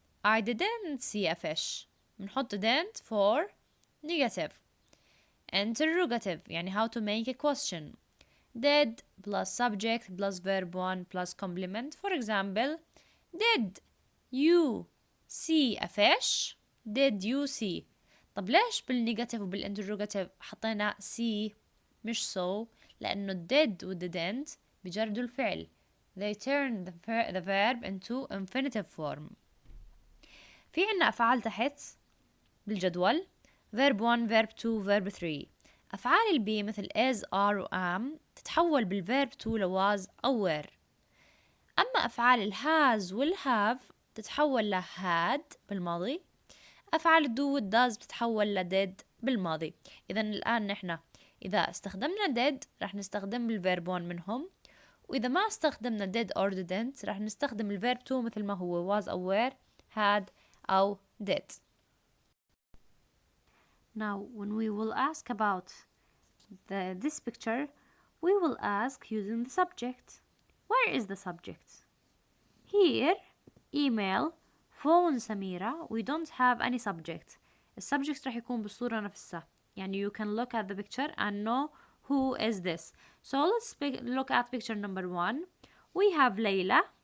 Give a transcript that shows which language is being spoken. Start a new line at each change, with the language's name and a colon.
English: I didn't see a fish.
Arabic: بنحط
English: didn't for negative. Interrogative
Arabic: يعني
English: how to make a question. Did plus subject plus verb 1 plus complement. For example, did you see a fish? Did you see?
Arabic: طب ليش بالنيجاتيف وبالانتروجاتيف حطينا see مش so؟ لأنه did و didn't بيجردوا الفعل.
English: They turn the verb into infinitive form.
Arabic: في عنا أفعال تحت بالجدول verb 1 verb 2 verb 3. أفعال البي مثل is are و am تتحول بالverb 2 ل was أو were. أما أفعال الهاز والهاف تتحول ل had بالماضي. أفعال الدو والداز بتتحول ل did بالماضي. إذا الآن نحن إذا استخدمنا did رح نستخدم الverb 1 منهم، وإذا ما استخدمنا did or didn't رح نستخدم الverb 2 مثل ما هو was أو were، had أو did.
English: Now when we will ask about this picture, we will ask using the subject. Where is the subject? Here, email, phone سميرة. We don't have any subject.
Arabic: السبجكت رح يكون بالصورة نفسها. يعني
English: you can look at the picture and know who is this. So let's look at picture number 1. We have Layla.